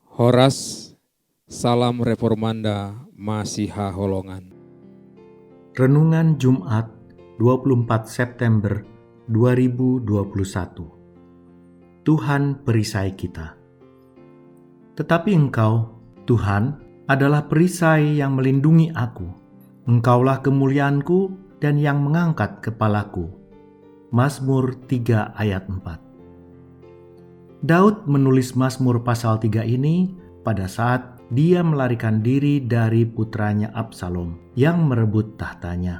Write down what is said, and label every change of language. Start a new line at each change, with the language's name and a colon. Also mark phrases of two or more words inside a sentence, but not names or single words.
Indonesian: Horas, salam Reformanda Masiha Holongan. Renungan Jumat 24 September 2021. Tuhan perisai kita. Tetapi Engkau, Tuhan, adalah perisai yang melindungi aku. Engkaulah kemuliaanku dan yang mengangkat kepalaku. Mazmur 3 ayat 4. Daud menulis Mazmur pasal 3 ini pada saat dia melarikan diri dari putranya Absalom yang merebut tahtanya.